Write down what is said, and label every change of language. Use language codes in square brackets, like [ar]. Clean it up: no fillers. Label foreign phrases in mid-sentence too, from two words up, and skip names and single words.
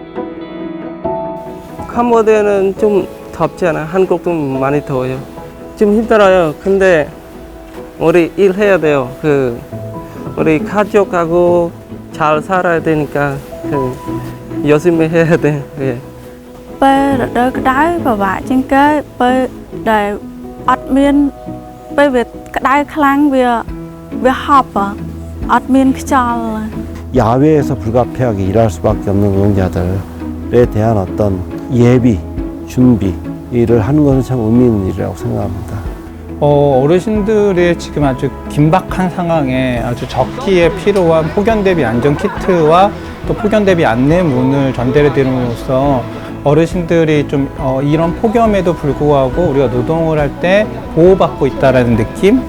[ko] 캄보디아는 좀 덥잖아. 한국도 많이 더워요. 좀 힘들어요. 근데 우리 일해야 돼요. 우리 가족하고 잘 살아야 되니까 열심히 해야 돼. 예. [km] ពេលរដូវក្តៅពិបាកជាងគេពេលដែលអត់មានពេលវាក្តៅខ្លាំងវាហប់អត់មានខ្យល់ [ko] 야외에서 불가피하게 일할 수밖에 없는 노동자들에 대한 어떤 예비, 준비를 하는 것은 참 의미 있는 일이라고 생각합니다. 어르신들의 지금 아주 긴박한 상황에 아주 적기에 필요한 폭염 대비 안전 키트와 또 폭염 대비 안내문을 전달해 드림으로써 어르신들이 좀 이런 폭염에도 불구하고 우리가 노동을 할 때 보호받고 있다라는 느낌?